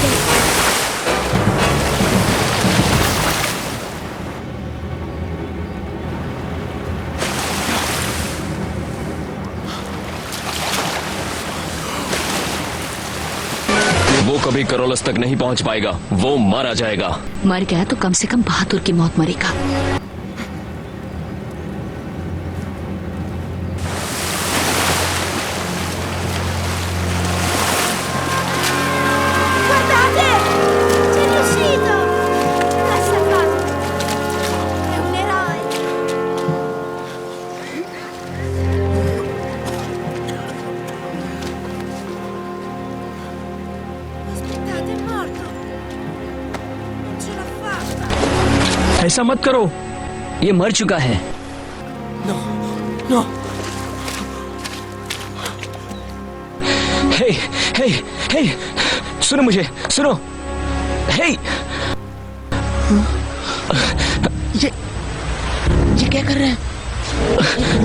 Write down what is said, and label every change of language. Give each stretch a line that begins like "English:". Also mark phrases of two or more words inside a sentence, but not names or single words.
Hindi: वो कभी करोलस तक नहीं पहुंच पाएगा, वो मारा जाएगा। मर गया तो कम से कम बहादुर की मौत मरेगा।
Italian: Guardate! Sei riuscito! L'hai salvato! È un eroe! Aspettate, è morto! Non ce l'ha fatta!
Hindi: ऐसा मत करो, ये मर चुका है। नो। हे, हे, हे, सुनो मुझे, सुनो। हे, ये क्या कर रहा है?